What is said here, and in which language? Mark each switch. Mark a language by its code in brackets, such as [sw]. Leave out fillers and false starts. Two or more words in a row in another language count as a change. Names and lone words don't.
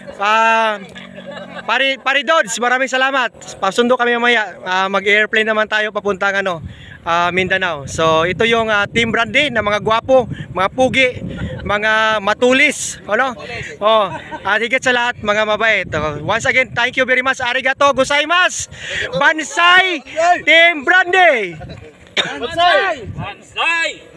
[tl] Pari Dodds, maraming salamat. Pasundo kami mamaya. Mag-airplane naman tayo papuntang Mindanao. So ito yung Team Brandy na mga gwapo, mga pugi, mga matulis, ano? Oh, at higit sa lahat mga mabait. [en] Once again, thank you very much. [ja] ありがとうございます. Bansai Team Brandy. Bansay! Bansay!